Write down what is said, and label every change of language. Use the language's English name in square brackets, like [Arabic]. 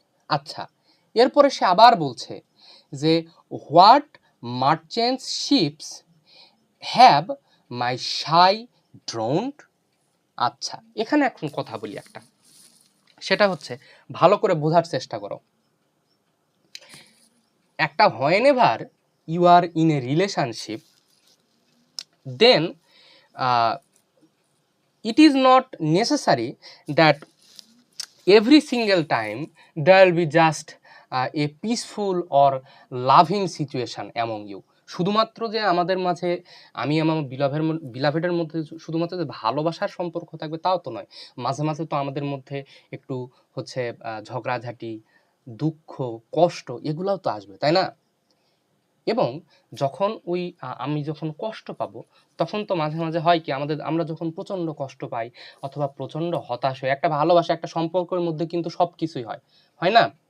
[Bangla] আচ্ছা, এরপরে সে আবার বলছে যে [English] What merchant ships have my sighs drowned. [Bangla] আচ্ছা, এখানে এখন কথা বলি একটা, সেটা হচ্ছে ভালো করে বোঝার চেষ্টা করো। [English] একটা whenever you are in a relationship, then it is not necessary that every single time there will be just a peaceful or loving situation among you. [Bangla] শুধুমাত্র যে আমাদের মাঝে আমি আমার বিলাভেডের মধ্যে শুধুমাত্র যে ভালোবাসার সম্পর্ক থাকবে তাও তো নয়, মাঝে মাঝে তো আমাদের মধ্যে একটু হচ্ছে ঝগড়াঝাটি, দুঃখ, কষ্ট এগুলাও তো আসবে, তাই না? এবং যখন ওই আমি যখন কষ্ট পাবো তখন তো মাঝে মাঝে হয় কি আমরা যখন প্রচন্ড কষ্ট পাই অথবা প্রচন্ড হতাশ হই, একটা ভালোবাসা একটা সম্পর্কের মধ্যে কিন্তু সবকিছুই হয়, হয় না?